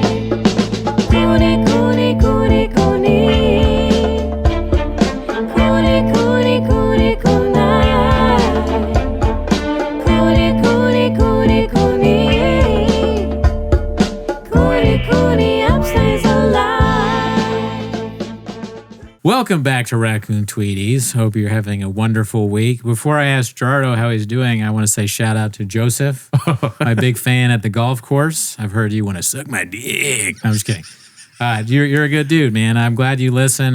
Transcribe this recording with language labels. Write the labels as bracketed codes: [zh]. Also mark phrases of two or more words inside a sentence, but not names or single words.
[en] Cooney, Cooney, Cooney, Cooney. Cooney, Cooney, Cooney, Cooney. Cooney, Cooney, Cooney, Cooney. Cooney, Cooney, upstays alive. Welcome back to Raccoon Tweeties. Hope you're having a wonderful week. Before I ask Jardo how he's doing, I want to say shout out to Joseph, my big fan at the golf course. I've heard you want to suck my dick. I'm just kidding. You're a good dude, man. I'm glad you listen.